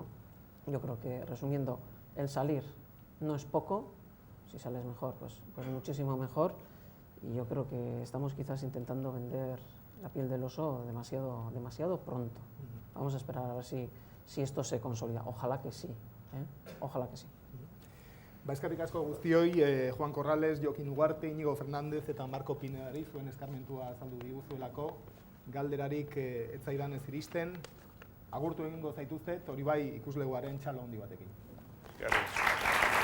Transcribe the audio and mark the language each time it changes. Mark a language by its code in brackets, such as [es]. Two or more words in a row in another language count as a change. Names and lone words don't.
[es] Yo creo que, resumiendo, el salir no es poco, si sales mejor, pues muchísimo mejor, y yo creo que estamos quizás intentando vender la piel del oso demasiado pronto. Vamos a esperar a ver si esto se consolida. Ojalá que sí, ojalá que sí. [eu] Eskerrik asko guztioi, Juan Corrales, Jokin Ugarte, Inigo Fernández eta Marko Pinedari zuen eskarmentua azaldu diguzuelako, galderarik ez zaidan ez iristen, agurtu egingo zaituztet, hori bai ikusleguaren txalo handi batekin. [es] Gracias.